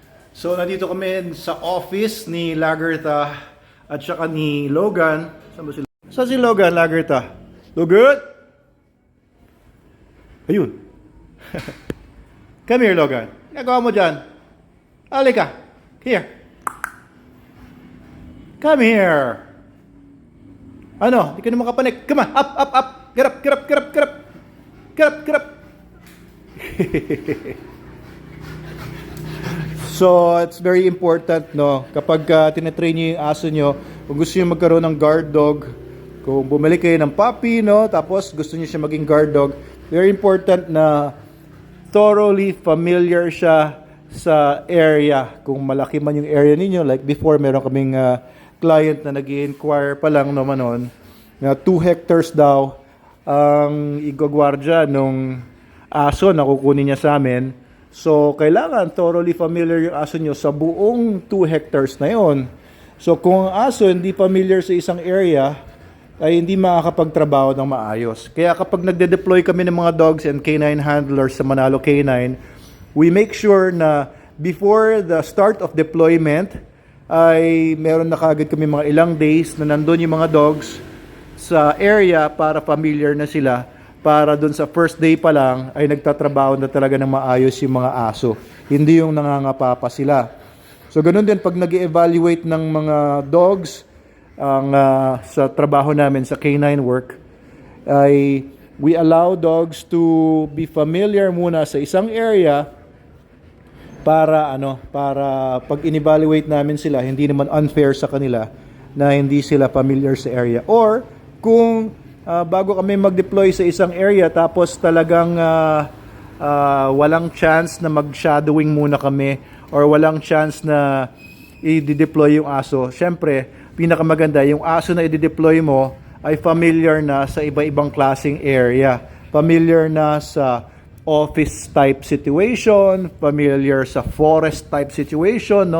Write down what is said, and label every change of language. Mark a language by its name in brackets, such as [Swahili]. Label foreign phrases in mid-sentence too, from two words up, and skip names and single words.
[Filipino] So, nandito kami sa office ni Lagerta at saka ni Logan. Saan ba si Logan? Saan si Logan, Lagerta? Logan? Ayun. [English] Come here, [Filipino] Logan. Nagawa mo dyan. Halika. [English] Here. Come here. [Filipino] Ano? Di ka na makapanik. [English] Come on. Up, up, up. Get up, get up, get up, get up. Get up, get up. So, it's very important, no? [Filipino] Kapag tinetrain nyo yung aso nyo, kung gusto nyo magkaroon ng [English] guard dog, [Filipino] kung bumili kayo ng puppy, no? Tapos gusto nyo siya maging [English] guard dog, very important [Filipino] na [English] thoroughly familiar [Filipino] siya sa area. Kung malaki man yung area ninyo, [English] like before, [Filipino] meron kaming client na nag-i-inquire pa lang naman nun, na [English] 2 hectares [Filipino] daw ang igagwardya nung aso na kukunin niya sa amin. So, kailangan [English] thoroughly familiar [Filipino] yung aso nyo sa buong [English] 2 hectares [Filipino] na yon. So, kung ang aso hindi familiar sa isang area, ay hindi makakapagtrabaho ng maayos. Kaya kapag nagde-deploy kami ng mga [English] dogs and canine handlers [Filipino] sa Manalo Canine, [English] we make sure [Filipino] na [English] before the start of deployment, [Filipino] ay meron na kagad kami mga ilang days na nandun yung mga dogs sa area para familiar na sila, para dun sa [English] first day [Filipino] pa lang ay nagtatrabaho na talaga ng maayos yung mga aso. Hindi yung nangangapa pa sila. So ganun din pag nag-evaluate ng mga dogs ang sa trabaho namin sa [English] canine work, [Filipino] ay [English] we allow dogs to be familiar [Filipino] muna sa isang area para pag in-evaluate namin sila, hindi naman unfair sa kanila na hindi sila familiar sa area. Or kung bago kami mag-deploy sa isang area tapos talagang walang chance na mag-shadowing muna kami or walang chance na i-deploy yung aso, syempre pinakamaganda yung aso na i-deploy mo ay familiar na sa iba-ibang klaseng area, familiar na sa [English] office type situation, [Filipino] familiar sa [English] forest type situation, [Filipino] no?